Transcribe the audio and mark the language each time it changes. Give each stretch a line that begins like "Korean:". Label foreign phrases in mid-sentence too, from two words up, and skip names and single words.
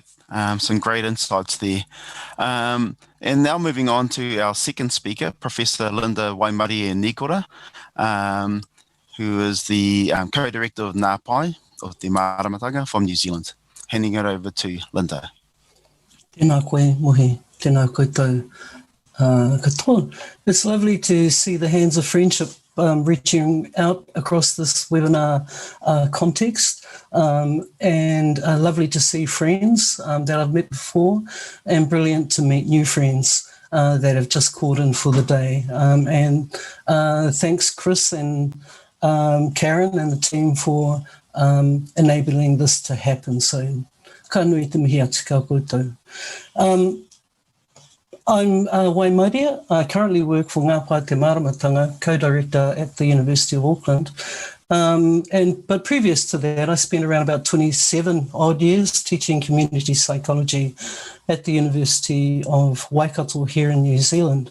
English: Some great insights there. And now moving on to our second speaker, Professor Linda Waimari Nikora, who is the co-director of Ngā Pai of Te Maramatanga from New Zealand. Handing it over to Linda.
Māori: Tēnā koe mohi, tēnā koutou katoa.
English: It's lovely to see the hands of friendship reaching out across this webinar context, and lovely to see friends that I've met before, and brilliant to meet new friends that have just called in for the day. And thanks Chris and Karen and the team for enabling this to happen.
Māori: So ka nui te mihi atu ka koutou.
English: I'm Waimauria. I currently work for Ngā Pai Te Maramatanga, co-director at the University of Auckland. But previous to that, I spent around about 27 odd years teaching community psychology at the University of Waikato here in New Zealand.